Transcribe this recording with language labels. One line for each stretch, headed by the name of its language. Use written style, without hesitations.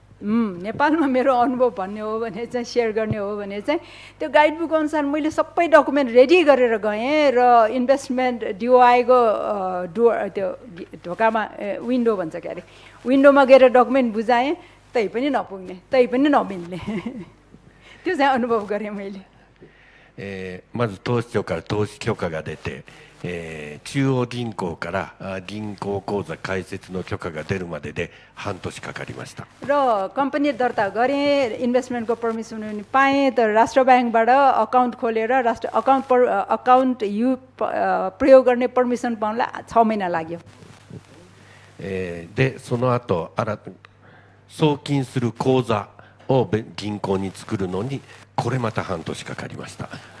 Nepali: नेपालमा मेरो अनुभव भन्ने हो भने चाहिँ शेयर गर्ने हो भने चाहिँ त्यो गाइडबुक अनुसार मैले सबै डकुमेन्ट रेडी गरेर गएँ र इन्भेस्टमेन्ट डिओआईको त्यो ढोकामा विन्डो भन्छ के अरे विन्डोमा गएर डकुमेन्ट बुझाएँ तै पनि नपुग्ने तै पनि नमिल्ने त्यो चाहिँ अनुभव गरेँ मैले।
Japanese: まず投資庁から投資許可が出て、中央銀行から銀行口座開設の許可が出るまでで半年かかりました。
Nepali: र कम्पनी दर्ता गरेँ, इन्भेस्टमेन्टको पर्मिसन पनि पाएँ, तर राष्ट्र ब्याङ्कबाट अकाउन्ट खोलेर अकाउन्ट प्रयोग गर्ने पर्मिसन पाउनलाई 6 महिना लाग्यो।
Japanese: でその後送金する口座を銀行に作るのにこれまた半年かかりました。